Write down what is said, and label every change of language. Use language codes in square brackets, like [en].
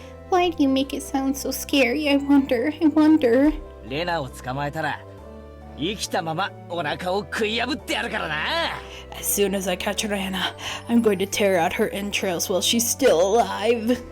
[en] Why do you make it sound so scary? I wonder. [ja] レナを捕まえたら生きたままお腹を食い破ってやるからな。 [en] As soon as I catch Rana, I'm going to tear out her entrails while she's still alive.